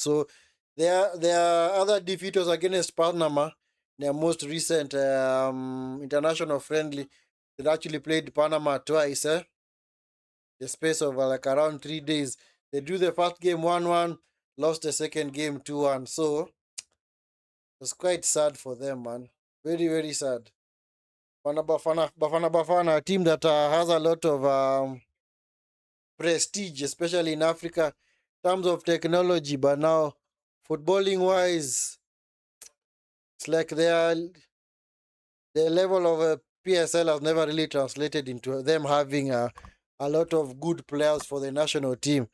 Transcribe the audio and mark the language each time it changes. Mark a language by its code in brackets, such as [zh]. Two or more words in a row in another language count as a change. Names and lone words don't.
[en] So, their other defeat was against Panama, their most recent international friendly. They actually played Panama twice, the space of like around 3 days. They drew the first game 1-1, lost the second game 2-1. So, it was quite sad for them, man. Very, very sad. Bafana Bafana, a team that has a lot of prestige, especially in Africa, in terms of technology. But now, footballing wise, it's like the level of PSL has never really translated into them having a lot of good players for the national team.